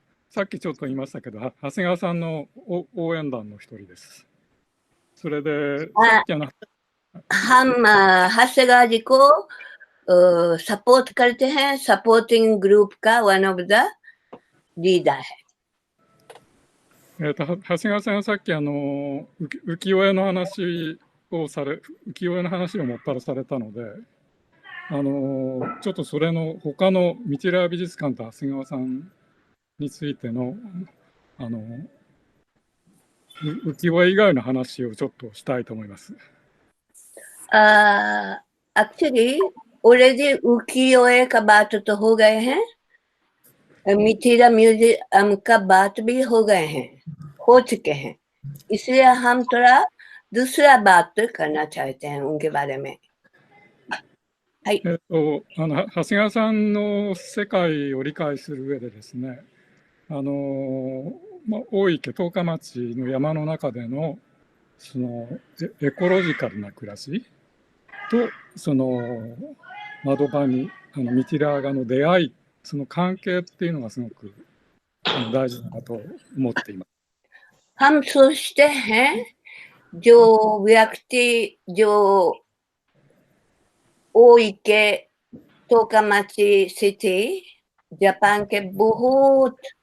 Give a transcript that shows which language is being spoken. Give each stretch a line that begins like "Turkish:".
Japanese: さっきちょっと言いましたけど、長谷川さんの応援団の一人です。それで、さっき
Hindi: हम हासेगावा जी को सपोर्ट करते हैं, सपोर्टिंग ग्रुप का
English: one of the leader
Hindi: है。
Japanese: 長谷川さんはさっき浮世絵の話を浮世絵の話をもっぱらされたので、ちょっとそれの他のミティラー美術館と長谷川さんについての浮世絵以外の話をちょっとしたいと思います。
Hindi: Actually, already उकियो का बात तो हो गए हैं, मिथिला म्यूजियम का बात भी हो गए हैं, हो चुके हैं। इसलिए हम थोड़ा दूसरा बात करना चाहते हैं उनके बारे में。
Japanese: はい。長谷川さんの世界を理解する上でですね、大池十日町の山の中でのそのエコロジカルな暮らしとその窓場にミティラー画の出会い、その関係っていうのがすごく大事だと思っています。
Hindi: हम सोचते हैं जो व्यक्ति जो ओइके टोकामाची सिटी जापान के बहुत